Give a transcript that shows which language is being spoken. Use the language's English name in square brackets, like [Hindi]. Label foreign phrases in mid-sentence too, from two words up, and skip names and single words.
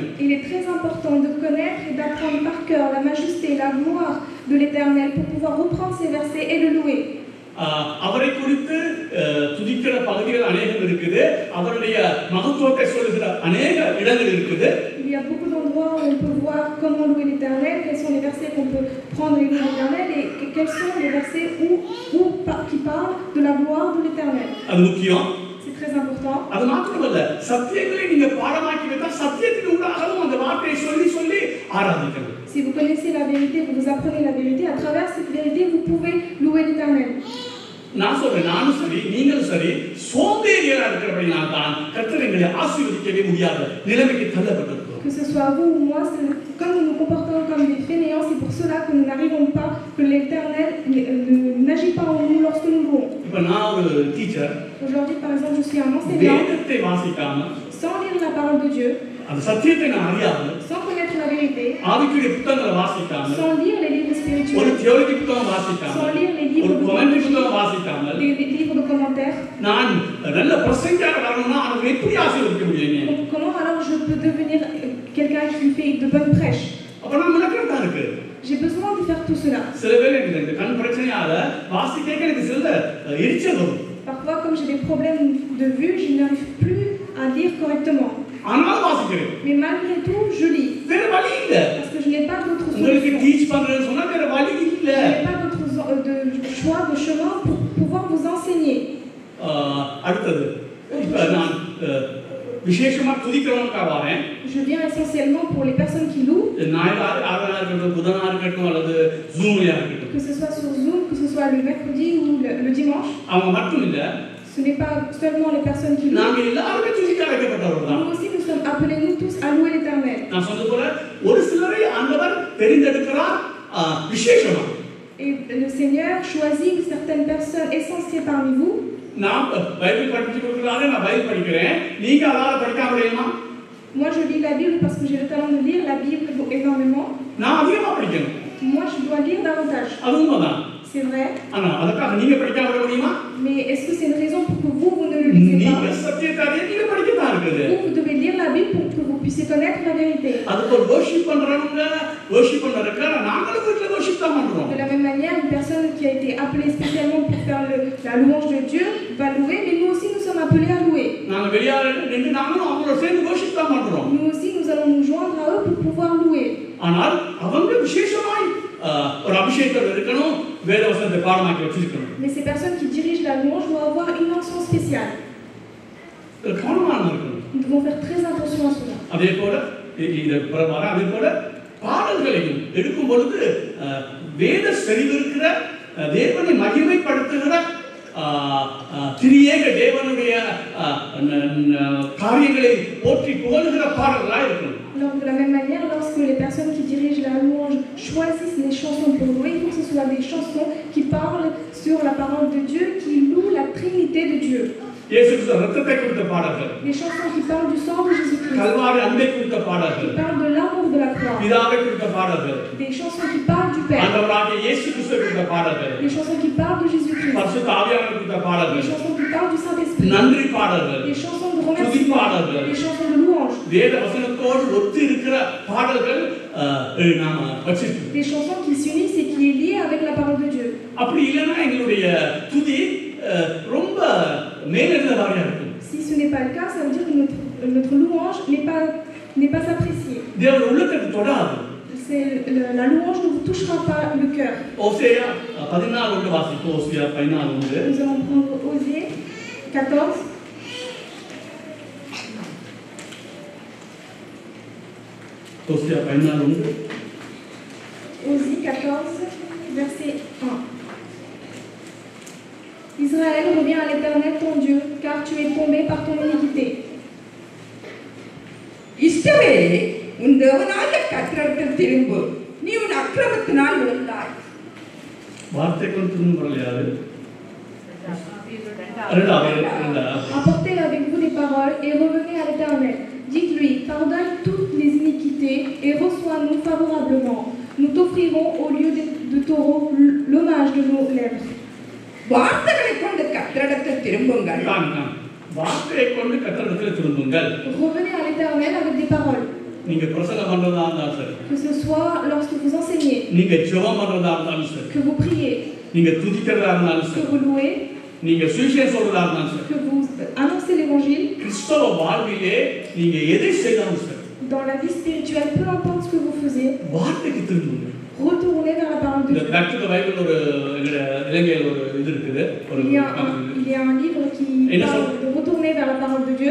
[French] Il est très important de connaître et d'apprendre par cœur la majesté et la gloire de l'Éternel pour pouvoir reprendre ces versets et le louer. [Tamil] அவரை குறித்து துதிக்கிற பகுதிகள் அநேகம் இருக்குது, அவருடைய மகத்துவத்தை சொல்லுகிற அநேக இடங்கள் இருக்குது. [French] Il y a beaucoup d'endroits où on peut voir comment louer l'Éternel, quels sont les versets qu'on peut prendre et louer l'Éternel et quels sont les versets qui parlent de la gloire de l'Éternel. [Tamil] அது முக்கியம். [French] C'est très important. [Tamil] அது மாத்திரமல்ல, சத்தியங்களை நீங்க பாடமாக்கி வைத்தா சத்தியத்தின் ஊடாகவும் அந்த வார்த்தையை சொல்லி சொல்லி ஆராதிக்கணும். [French] Si vous connaissez la vérité, vous apprenez la vérité, à travers cette vérité, vous pouvez louer l'Éternel. [Tamil] நான் சொல்றேன், நானும் சரி நீங்களும் சரி சோம்பேறியா இருக்கிறபடினால தான் கர்த்தர் எங்களை ஆசீர்வதிக்கவே முடியாத நிலைமைக்கு தள்ளப்பட்டிருக்கிறோம். [French] Que ce soit vous ou moi, comme nous nous comportons comme des fainéants, c'est pour cela que nous n'arrivons pas, que l'Éternel n'agit pas en nous lorsque nous louons. [Tamil] இப்போ நான் ஒரு டீச்சர். [French] Aujourd'hui, par exemple, je suis un enseignant. [Tamil] வேதத்தை வாசிக்காம, [French] sans lire la parole de Dieu, [Tamil] அந்த சத்தியத்தை நான் அறியாம, [French] sans connaître la vérité, [Tamil] ஆவிக்குரிய புத்தகங்களை வாசிக்காம, [French] sans lire les livres [Tamil] ஒரு [French] spirituels, [Tamil] தியோலஜி புத்தகம் வாசிக்காம, [French] sans lire les livres [Tamil] ஒரு [French] de [Tamil] கமெண்ட்ரி புத்தகம் வாசிக்காம, [French] des livres de commentaires, [Tamil] நான் நல்ல பிரசங்கியார வரணும்னா அதை எப்படி ஆசீர்வதிக்க முடியுங்க? [French] comment alors je peux devenir quelqu'un qui fait de bonnes prêches? [Tamil] அப்ப நான் முன்னேற்றம் தான் இருக்கு. [French] J'ai besoin de faire tout cela. [Tamil] சில வேளை எனக்கு இந்த கண் பிரச்சனையால வாசிக்க எனக்கு சில எரிச்சல் வரும். [French] Parfois, comme j'ai des problèmes de vue, je n'arrive plus à lire correctement. [Tamil] ஆனாலும் வாசிக்கிறேன். [French] Mais malgré tout, je lis. [Tamil] வேற வழி இல்ல. [French] Parce que je n'ai pas d'autre [Tamil] உங்களுக்கு [French] solution. [Tamil] டீச் பண்றேன்னு சொன்னா வேற வழி இல்ல. [French] Je n'ai pas d'autre de choix, de chemin pour pouvoir vous enseigner. [Tamil] அடுத்தது இப்ப நான் விசேஷமா துதிக்கிறவனுக்காக வரேன். [French] Je viens essentiellement pour les personnes qui louent. [Tamil] ஞாயிறு இருக்கட்டும், புதனா இருக்கட்டும், அல்லது ஜூம்லயா இருக்கட்டும். [French] Que ce soit sur Zoom, que ce soit le mercredi ou le dimanche. [Tamil] அவங்க மட்டும் இல்ல. [French] Ce n'est pas seulement les personnes qui louent. [Tamil] நாங்க எல்லாரும் துதிக்க அழைக்கப்பட்டவர்கள் தான். [French] Nous aussi, nous sommes appelés nous tous à louer l'Éternel. [Tamil] நான் சொன்னது போல ஒரு சிலரை ஆண்டவர் தெரிந்தெடுக்கிறார் விசேஷமா. [French] Et le Seigneur choisit certaines personnes essentielles parmi vous. [Tamil] நான் பைபிள் படிச்சு கொடுக்கறானே, நான் பைபிள் படிக்கிறேன். நீங்க அதால படிக்காம முடியுமா? [French] Moi, je lis la Bible parce que j'ai le talent de lire la Bible énormément. [Tamil] நான் அதிகமா படிக்கணும். [French] Moi, je dois lire davantage. [Tamil] அது உண்மைதான். [French] C'est vrai. [Tamil] ஆனா அதுக்காக நீங்க படிக்காம விட முடியுமா? [French] Mais est-ce que c'est une raison pour que vous ne le lisez [Tamil] நீங்க [French] pas? [Tamil] சத்தியத்தை நீங்க படிக்கத்தான் இருக்குது. [French] Vous devez lire la Bible pour que vous puissiez connaître la vérité. [Tamil] அதுக்கு ஒரு worship பண்றவங்க worship பண்றதுக்கு நாங்களும் வீட்ல worship தான் பண்றோம். [French] De la même manière, une personne qui a été appelée spécialement pour faire la louange de Dieu va louer, mais nous aussi nous sommes appelés à louer. [Tamil] நாங்க வெளியால நின்று நாங்களும் அவங்களோட சேர்ந்து worship தான் பண்றோம். [French] Nous aussi nous allons nous joindre à eux pour pouvoir louer. [Tamil] ஆனால் அவங்க விசேஷமாய் ஒரு அபிஷேகம் இருக்கணும், வேத வசனத்தை பாடமாக்கி வச்சிருக்கணும். [French] Mais ces personnes qui dirigent la louange doivent avoir une onction spéciale. [Tamil] கவனமா இருக்கணும். [French] Nous devons faire très attention à cela. [Tamil] அதே போல அதே போல பாடல்களையும் எடுக்கும் பொழுது வேத செறிவிருக்கிற தேவனை மகிமைப்படுத்துகிற திரியேக தேவனுடைய காரியங்களை போற்றி புகழுகிற பாடல்களா இருக்கணும். [French] Alors, de la même manière, lorsque les personnes qui dirigent la louange choisissent les chansons pour louer, il faut que ce soit des chansons qui parlent sur la parole de Dieu, qui louent la Trinité de Dieu. [Tamil] இயேசு கிறிஸ்து ரத்தத்தை குறித்த பாடல்கள். [French] Des chansons qui parlent du sang de Jésus-Christ. [Tamil] கல்வாரி அன்பை குறித்த பாடல்கள். [French] Qui parlent de l'amour de la croix. [Tamil] பிதாவை குறித்த பாடல்கள். [French] Des chansons qui parlent du Père. [Tamil] ஆண்டவராகிய இயேசு கிறிஸ்து குறித்த பாடல்கள். [French] Des chansons qui parlent de Jésus-Christ. [Tamil] பரிசுத்த ஆவியானவர் குறித்த பாடல்கள். [French] Des chansons qui parlent du Saint-Esprit. [Tamil] நன்றி பாடல்கள். [French] Des chansons de remerciement. Des chansons de louange. [Tamil] வேத வசனத்தோடு ஒத்து இருக்கிற பாடல்கள் நாம வச்சிருக்கோம். [French] Des chansons qui s'unissent et qui est liées avec la parole de Dieu. [Tamil] அப்படி இல்லைன்னா எங்களுடைய துதி ரொம்ப மேலெழுந்ததாரியா இருக்கும். [French] Si ce n'est pas le cas, ça veut dire que notre louange n'est pas appréciée. [Tamil] தேவன் உள்ளத்தை தொடாது. [French] La louange ne vous touchera pas le cœur. [Tamil] ஓசேயா 14 வாசிப்போம். ஓசேயா 14. [French] Nous allons prendre Osée 14. [Tamil] ஓசேயா 14. [French] Osée 14, verset 1. Israël, reviens à l'Éternel ton Dieu, car tu es tombé par ton iniquité. [Tamil] இஸ்ரவேலே, உன் தேவனாகிய கர்த்தரிடத்தில் திரும்பு, நீ உன் அக்கிரமத்தினால் விழுந்தாய். வார்த்தை கொண்டு வரலையாது. [French] Apportez avec vous des paroles et revenez à l'Éternel. Dites-lui, pardonne toutes les iniquités et reçois-nous favorablement. Nous t'offrirons au lieu de taureaux l'hommage de nos lèvres. [Tamil] வார்த்தைகளை கொண்டு கர்த்தரிடத்தில் திரும்புங்கள். வார்த்தையை கொண்டு கர்த்தரிடத்தில் திரும்புங்கள். [French] Revenez à l'Éternel avec des paroles. [Tamil] நீங்க பிரசங்கம் பண்றதா இருந்தாலும் சரி. [French] Que ce soit lorsque vous enseignez. [Tamil] நீங்க ஜெபம் பண்றதா இருந்தாலும் சரி. [French] Que vous priez. [Tamil] நீங்க துதிக்கிறதா இருந்தாலும் சரி. [French] Que vous louez. [Tamil] நீங்க சுவிசேஷம் சொல்றதா இருந்தாலும் சரி. [French] Que vous annoncez l'évangile. [Tamil] கிறிஸ்தவ வாழ்விலே நீங்க எதை செய்தாலும் சரி. [French] Dans la vie spirituelle, peu importe ce que vous faisiez. [Tamil] வார்த்தைக்கு திரும்புங்க. [French] retournez vers la parole de [Tamil] இந்த [French] Dieu. [English] back to the Bible [Tamil] ஒரு இலங்கையில் ஒரு இது இருக்குது ஒரு [French] Il y a un livre qui parle de retourner vers la parole de Dieu.